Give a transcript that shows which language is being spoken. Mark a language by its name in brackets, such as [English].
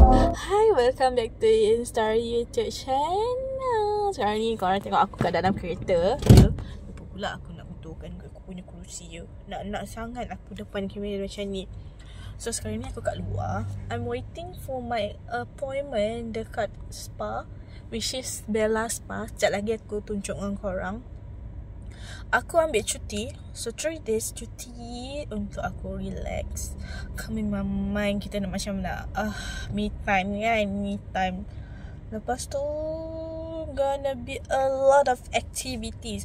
[English] Hi, welcome back to Instar YouTube channel. [Malay] Sekarang ni korang tengok aku kat dalam kereta. Lupa pula aku nak betulkan aku punya kerusi je. Nak sangat aku depan kamera macam ni. So sekarang ni aku kat luar. [English] I'm waiting for my appointment [Malay] dekat [English] spa, which is Bella Spa. [Malay] Sekejap lagi aku tunjuk dengan korang. Aku ambil cuti. So 3 days cuti untuk aku relax, calming my mind. Kita nak macam nak me time kan, me time. Lepas tu [English] gonna be a lot of activities.